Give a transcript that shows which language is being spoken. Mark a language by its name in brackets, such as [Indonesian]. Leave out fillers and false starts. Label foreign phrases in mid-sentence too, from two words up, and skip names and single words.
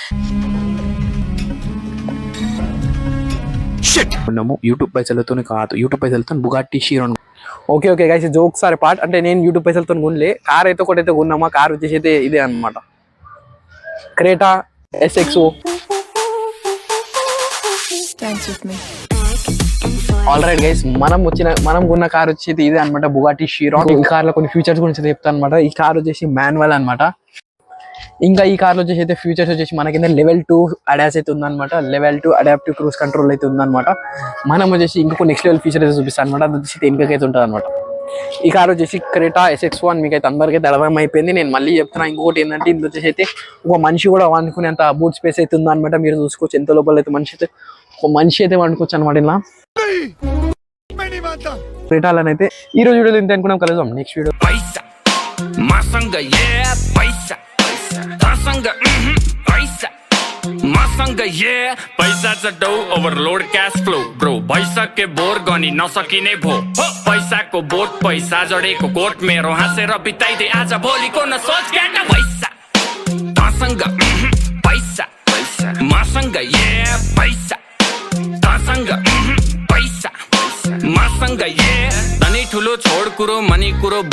[Telugu] కొన్నాము యూట్యూబ్ పైసలతో కాదు, యూట్యూబ్ పైసలతో బుగాటి షిరోన్. [English] okay guys, jokes are part. [Telugu] అంటే నేను యూట్యూబ్ పైసలతో కొనలే, కార్ అయితే ఒకటైతే కొన్నామా. కార్ వచ్చేసి అయితే ఇదే అనమాట, క్రేటా SXO. [English] Dance with me. all right guys, [Telugu] మనం కొన్న కార్ వచ్చి ఇదే అనమాట, బుగాటి షిరోన్. ఈ కార్ లో కొన్ని ఫీచర్స్ గురించి చెప్తాను అనమాట. ఈ కార్ వచ్చేసి మాన్యువల్ అనమాట. ఇంకా ఈ కార్ లో వచ్చేసి అయితే ఫీచర్స్ వచ్చేసి మనకి [English] Level 2 ADAS [Telugu] అయితే ఉందన్నమాట. [English] Level 2 adaptive cruise control [Telugu] అయితే ఉందన్నమాట. మనం వచ్చేసి ఇంకొక [English] next level feature [Telugu] అయితే చూపిస్తాను అనమాట. అది వచ్చేసి వెనుకకైతే ఉంటుంది అనమాట. ఈ కార్ వచ్చేసి క్రేటా SXO అని మీకు అయితే అందరికైతే అర్థం అయిపోయింది. నేను మళ్ళీ చెప్తున్నా. ఇంకొకటి ఏంటంటే ఇది వచ్చేసి అయితే ఒక మనిషి కూడా వండుకునేంత [English] boot space [Telugu] అయితే ఉందన్నమాట. మీరు చూసుకోవచ్చు ఎంత లోపల అయితే ఒక మనిషి అయితే వండుకోవచ్చు అనమాట. ఇలా క్రేటాలనైతే ఈ రోజు వీడియో ఇంత అనుకున్నాం. కలుద్దాం [English] next video. [Nepali] पैसा मासंग ए पैसा दासंग పైసా मासंग ये पैसाचा डौ [English] overload cash flow bro [Nepali] भइसके बोर गनी नसकिने भो पैसाको बोट पैसा जडेको कोट मेरो हाँसेर बिताइदे आज भोलिको न सोच ज्ञान पैसा दासंग पैसा मासंग ये पैसा दासंग पैसा मासंग ये धनी ठुलो छोड कुरो मनी कुरो